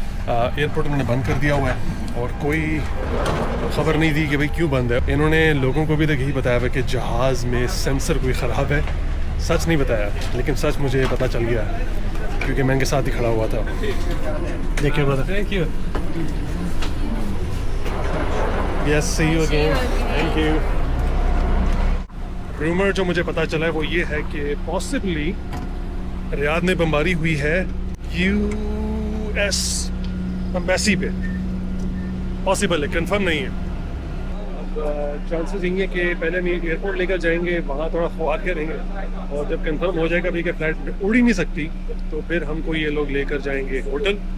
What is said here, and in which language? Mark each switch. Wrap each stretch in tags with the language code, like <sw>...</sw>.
<hi>Airport उन्होंने बंद कर दिया हुआ है और कोई ख़बर नहीं दी कि भाई क्यों बंद है। इन्होंने लोगों को भी तक यही बताया हुआ कि जहाज़ में सेंसर कोई ख़राब है। सच नहीं बताया, लेकिन सच मुझे पता चल गया क्योंकि मैं इनके साथ ही खड़ा हुआ था। देखिए</hi> <en>Brother, thank you. Yes, see you again. Thank you.</en> <hi>Rumour जो मुझे पता चला है वो ये है कि पॉसिबली रियाद में बमबारी हुई है US एम्बेसी पे। पॉसिबल है, कंफर्म नहीं है। अब चांसेस यही है कि पहले हम एयरपोर्ट लेकर जाएंगे, वहाँ थोड़ा ख्वार करेंगे, और जब कंफर्म हो जाएगा भी कि फ्लाइट उड़ ही नहीं सकती तो फिर हमको ये लोग लेकर जाएंगे होटल।</hi>